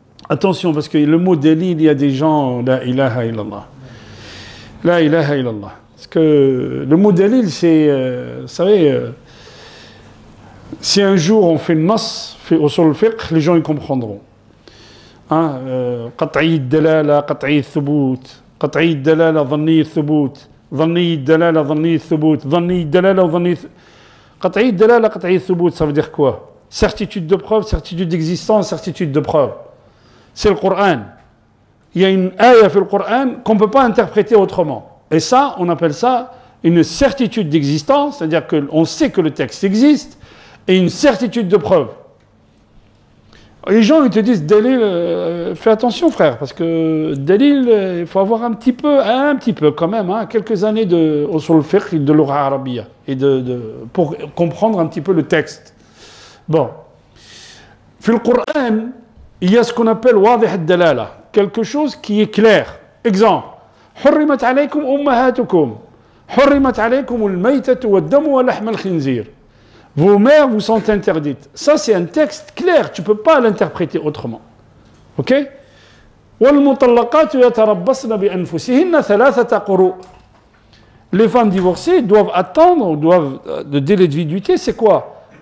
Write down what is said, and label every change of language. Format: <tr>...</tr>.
<fr>Attention, parce que le mot dalil, il y a des gens,</fr> <ar>la ilaha illallah. La ilaha illallah.</ar> <fr>Parce que le mot dalil, c'est, vous savez, si un jour on fait une nas, sur le fiqh, les gens ils comprendront.</fr> <ar>قطعي الدلالة, قطعي الثبوت, قطعي الدلالة, ظني الثبوت, ظني الدلالة, ظني الثبوت, ظني الدلالة, وظني قطعي الدلالة, قطعي الثبوت,</ar> <fr>ça veut dire quoi? Certitude de preuve, certitude d'existence, certitude de preuve. C'est le Coran. Il y a une ayah dans le Coran qu'on ne peut pas interpréter autrement. Et ça, on appelle ça une certitude d'existence, c'est-à-dire qu'on sait que le texte existe, et une certitude de preuve. Les gens ils te disent Dalil, fais attention frère, parce que Dalil, il faut avoir un petit peu quand même, quelques années sur le fiqh de l'aura arabia, et pour comprendre un petit peu le texte. Bon. Dans le Coran, il y a ce qu'on appelle wadih al-dalala, quelque chose qui est clair. Exemple,</fr> <ar>حرمت عليكم أمهاتكم, حرمت عليكم الميتة والدم ولحم الخنزير.</ar> <fr>Vos mères vous sont interdites. Ça, c'est un texte clair. Tu ne peux pas l'interpréter autrement.</fr> <ar>OK? وَالْمُطَلَّقَاتُ يَتَرَبَّصْنَ بِأَنفُسِهِنَّ ثَلَاثَةَ قُرُوء.</ar> <fr>Les femmes divorcées doivent attendre, le délai de viduité, c'est quoi?</fr>